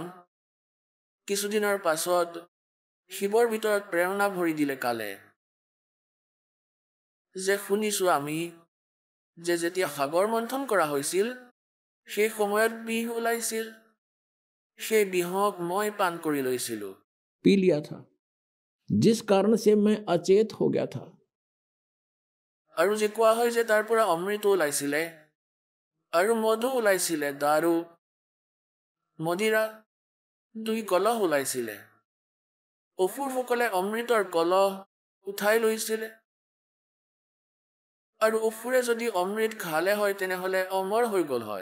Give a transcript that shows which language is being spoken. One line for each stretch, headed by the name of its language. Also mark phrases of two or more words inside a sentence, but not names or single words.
Assamese: কিছুদিনৰ পাছত শিৱৰ ভিতৰত প্ৰেৰণা ভৰি দিলে কালে, যে শুনিছোঁ আমি যে যেতিয়া সাগৰ মন্থন কৰা হৈছিল, সেই সময়ত বিহ ওলাইছিল, সেই বিহক মই পান কৰি লৈছিলোঁ।
Hindi: पी लिया था, जिस कारण से मैं अचेत हो गया था।
Assamese: আৰু যে কোৱা হয় যে তাৰ পৰা অমৃত ওলাইছিলে আৰু মধু ওলাইছিলে, দাৰু মদিৰা 2 কলহ ওলাইছিলে। অসুৰসকলে অমৃতৰ কলহ উঠাই লৈছিলে, আৰু অসুৰে যদি অমৃত খালে হয় তেনেহ'লে অমৰ হৈ গ'ল হয়।